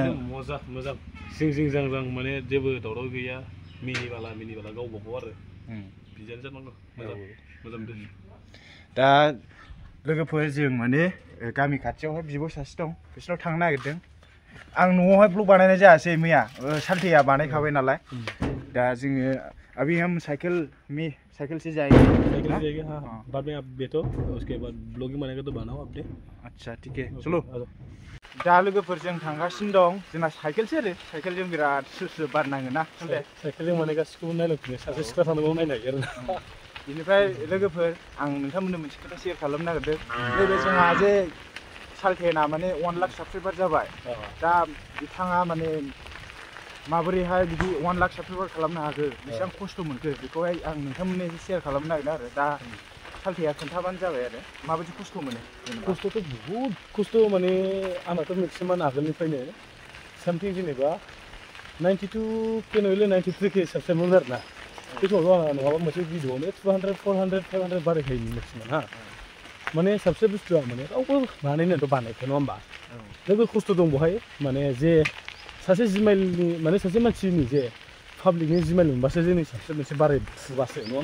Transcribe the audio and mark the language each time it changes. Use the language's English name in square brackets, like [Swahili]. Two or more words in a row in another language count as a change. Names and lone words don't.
[Bodo] मोजां जिं जां माने जेबो दावराव गैया मिनिबाला गावबा गाव आरो बिदियानो जानांगौ मोजां दा लोगोफोर जों माने गामि खाथियावहाय बिब' सासे दं बिसोरनाव थांनो नागिरदों आं न'आवहाय ब्लग बानायनाय जायासै मैया सालथेया बानायखाबाय नालाय दा जोङो [Hindi] अभी हम साइकिल से जाएंगे बाद में आप बैठो उसके बाद ब्लॉगिंग बनाएगा तो बनाओ अपने अच्छा ठीक है चलो [Bodo] दा लोगोफोर जों थांगासिनो दं जोंना साइकेलसो आरो साइकेलजों बिराद स्रो बार नाङोना साइकेलजों माने गासिखौबो नायलांफिनो सासे सिख्ला थानांगौ नायनो नागिरो बेनिफ्राय लोगोफोर आं नोंथांमोननो मोनसे खोथा शेयार खालामनो नागिरदों नैबे जोंहा जे सालथेना माने 1 लाख साबस्क्राइबार जाबाय दा बिथाङा माने माबोरैहाय बिदि 1 लाख साबस्क्राइबार खालामनो हाखो बेसेबां खस्थ' मोनखो बेखौहाय आं नोंथांमोननो एसे शेयार खालामनो नागिरदों आरो दा सालथेया खोन्थाबानो जाबाय आरो माबायदि खस्थ' मोनो खस्थ'थ' बहुद खस्थ' माने आंनाथ' मेक्सिमाम आगोलनिफ्रायनो सामथिं जेनेबा 92 के नहले 93 के साबस्क्राइबार आरोना बे समावथ' आंहा नङाबा मोनसे भिडिअआवनो 200 400 500 बारायखायोमोन मेक्सिमाम हा माने साबसे बुस्थुआ माने रावबो बानायनोथ' बानायखाया नङा होमबा जेबो खस्थ' दं बेवहाय माने जे सासे जिमाइलनि माने सासे मानसिनि जे पाब्लिकनि जिमाइल मोनबासो जोंनि साबसे मोनसे बाराय फुबासो नङा